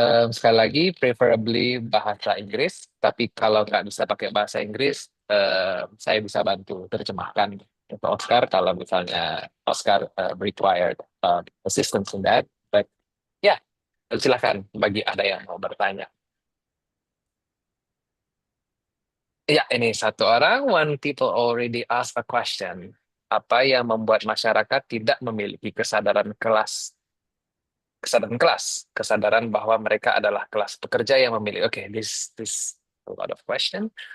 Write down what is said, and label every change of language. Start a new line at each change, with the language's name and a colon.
Indonesian: Sekali lagi, preferably bahasa Inggris. Tapi kalau nggak bisa pakai bahasa Inggris, saya bisa bantu terjemahkan untuk Oscar kalau misalnya Oscar
English: required assistance in that.
Indonesian: But ya, silakan bagi ada yang mau bertanya. Ya, ini satu orang.
English: One people already asked a question.
Indonesian: Apa yang membuat masyarakat tidak memiliki kesadaran kesadaran bahwa mereka adalah kelas pekerja yang memilih.
English: Okay, this a lot of question.